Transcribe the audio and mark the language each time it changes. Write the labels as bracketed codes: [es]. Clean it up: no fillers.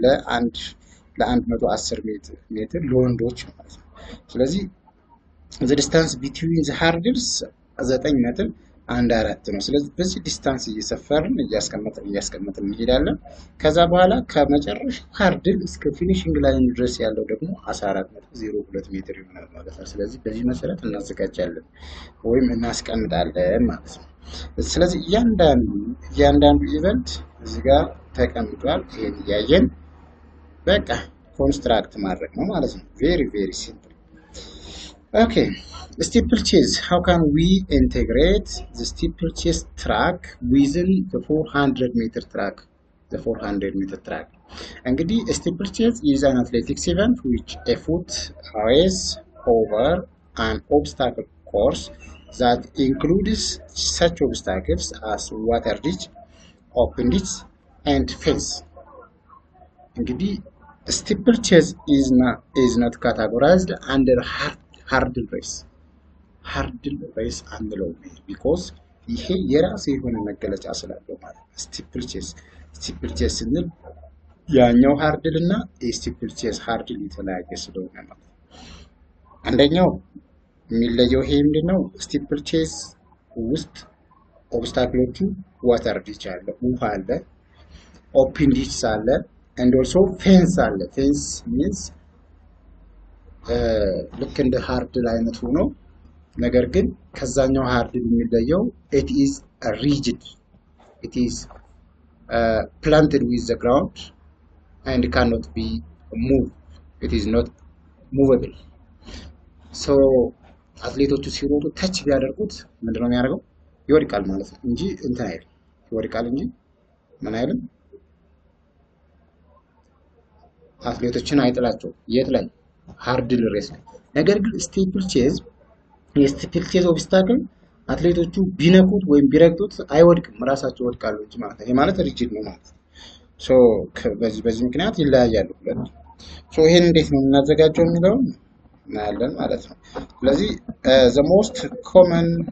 [am] ለ110 ሜትር ለወንዶች ማለት ነው። ስለዚህ [en] the distance between the hurdles [am] 9.14 ነው። ስለዚህ በዚህ ዲስታንስ እየሰፈርን እያስቀመጥን እንሄዳለን። ከዛ በኋላ ከመጨረሻ ሃርድል እስከ ፊኒሺንግ ላይን ድረስ ያለው ደግሞ 14.02 ሜትር ይሆናል ማለት ነው። ስለዚህ በዚህ መሰረት እናዘጋጃለን ወይም እናስቀምጣለን ማለት ነው። ስለዚህ እያንዳንዱ ኢቨንት እዚህ ጋር ተቀምጧል። ይሄን እያየን በቃ ኮንስትራክት ማድረግ ነው ማለት ነው። [en] very simple. Okay, steeplechase. How can we integrate the steeplechase track within the 400 meter track? The 400 meter track. እንግዲህ steeplechase is an athletics event which a foot race over an obstacle course that includes such obstacles as water ditch, open ditch, and fence. [am] እንግዲህ [en] steeplechase is not categorized under [am] ሃርድል ሬስ አንለው [en] because [am] ይሄ የራሱ የሆነ መገለጫ ስላለው ማለት ነው። ስቲፕልቼስ ስንል ያኛው ሃርድል እና የስቲፕልቼስ ሃርድል የተለያየ ስለሆነ ማለት ነው። አንደኛው የሚለየው ይሄ ምንድነው? ስቲፕልቼስ ውስጥ ኦብስታክሎቹ ዋተር ዲች አለ፣ ውሃ አለ። ኦፕን ዲችስ አለ [en] and also [am] ፌንስ አለ። ፌንስ ሚንስ ልክ እንደ ሃርድል አይነት ሆኖ ነገር ግን ከዛኛው ሃርድል የሚለየው [en] it is rigid, it is planted with the ground and cannot be moved, it is not movable. [am] so አትሌቶቹ ሲሮጡ ተች ቢያደርጉት ምንድነው የሚያደርገው? ይወድቃል ማለት ነው እንጂ እንትን አይደል። ይወድቃል እንጂ ምን አይልም። አትሌቶችን አይጥላቸው። የት ላይ? ሃርድል ሬስ ላይ። ነገር ግን ስቲፕል ቼዝ የስቲፕል ቼዝ ኦብስታክል አትሌቶቹ ቢነኩት ወይም ቢረግጡት አይወድቅም፣ ራሳቸው ይወድቃሉ እንጂ ማለት ነው። ይሄ ማለት ሪጂድ ነው ማለት ነው። ሶ በዚህ ምክንያት ይለያያሉ ሁለቱ። ሶ ይሄን እንዴት ነው የምናዘጋጀው የሚለው እናያለን ማለት ነው። ስለዚህ [en] the most common